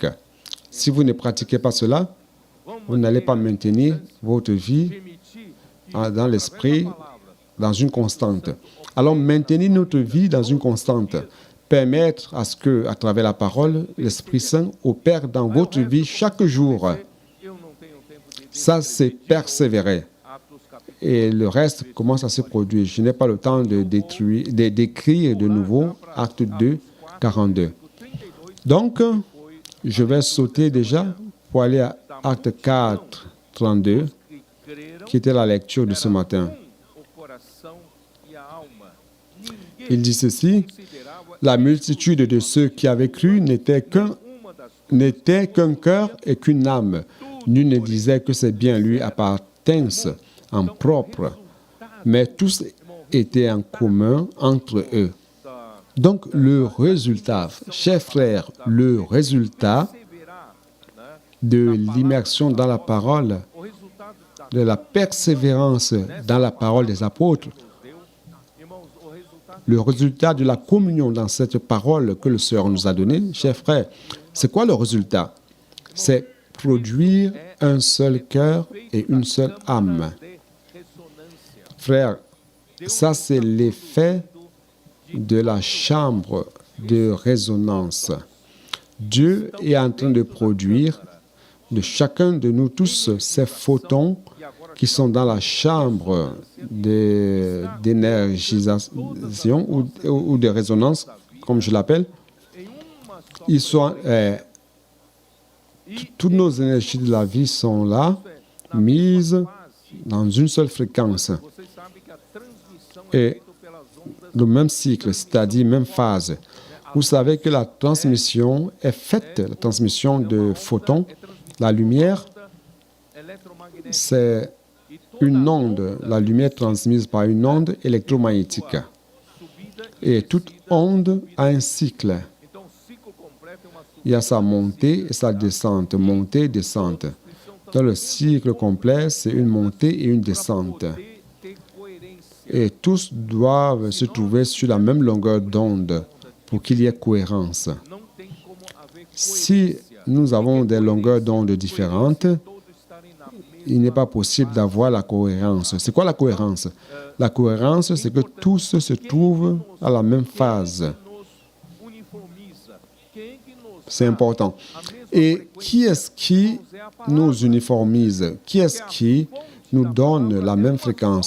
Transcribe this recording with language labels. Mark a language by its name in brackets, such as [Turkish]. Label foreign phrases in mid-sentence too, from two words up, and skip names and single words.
[French] Si vous ne pratiquez pas cela, [Portuguese] vamos [French] vous n'allez pas maintenir votre vie [Portuguese] permitir que [French] dans l'esprit, [Portuguese] a palavra [French] dans une constante. Alors, maintenir notre vie dans une constante, permettre à ce que, à travers la parole, l'Esprit Saint opère dans votre vie chaque jour. [Portuguese] eu não tenho tempo de [French] Ça, c'est persévérer. [Portuguese] Atos capítulo [French] Et le reste commence à se produire. Je n'ai pas le temps d'écrire de nouveau Acte 2, 42. 32, Donc, je vais sauter déjà pour aller à Acte 4, 32, [Portuguese] que creram [French] qui était la lecture de ce matin. [Portuguese] o coração e a alma. Ninguém [French] Il dit ceci: [Portuguese] considerava [French] la multitude de ceux qui avaient cru n'était qu'un cœur et qu'une âme. Nul ne disait que ses biens lui appartinssent en propre, mais tous étaient en commun entre eux. Donc le résultat, chers frères, le résultat [Portuguese] perseverar, né? [French] de l'immersion dans la parole, [Portuguese] O resultado da [French] de la persévérance dans la parole des apôtres, [Portuguese] Deus, irmãos, o resultado [French] le résultat de la communion dans cette parole que le Seigneur nous a donnée, chers frères, c'est quoi le résultat? C'est produire un seul cœur et une seule âme. [Portuguese] de ressonância. [French] Frères, ça c'est l'effet de la chambre de résonance. Dieu est en train de produire de chacun de nous tous ces photons qui sont dans la chambre d'énergisation ou de résonance, comme je l'appelle. [Portuguese] Em uma só [French] Ils sont, toutes nos énergies de la vie sont là, mises [Portuguese] fase, [French] dans une seule fréquence. [Portuguese] vocês sabem que a transmissão é [French] Et [Portuguese] feita pelas ondas [French] le même cycle, c'est-à-dire même phase. Vous savez que la transmission est faite, la transmission de photons. La lumière, [Portuguese] eletromagnéticas. [French] c'est une onde, la lumière transmise par une onde électromagnétique. [Portuguese] Subida [French] Et toute onde a un cycle. [Portuguese] Então, o ciclo completo é uma subida. [French] Il y a sa montée et sa descente, montée, descente. Dans le cycle complet, c'est une montée et une descente. [Portuguese] Ter coerência. [French] Et tous doivent se trouver sur la même longueur d'onde pour qu'il y ait cohérence. [Portuguese] Não tem como haver [French] Si nous avons des longueurs d'onde différentes, [Portuguese] todos estarem na mesma [French] il n'est pas possible d'avoir la cohérence. C'est quoi la cohérence? La cohérence, c'est que tous se trouvent à la même phase. C'est important. Et qui est-ce qui nous uniformise? Qui est-ce qui nous donne la même fréquence?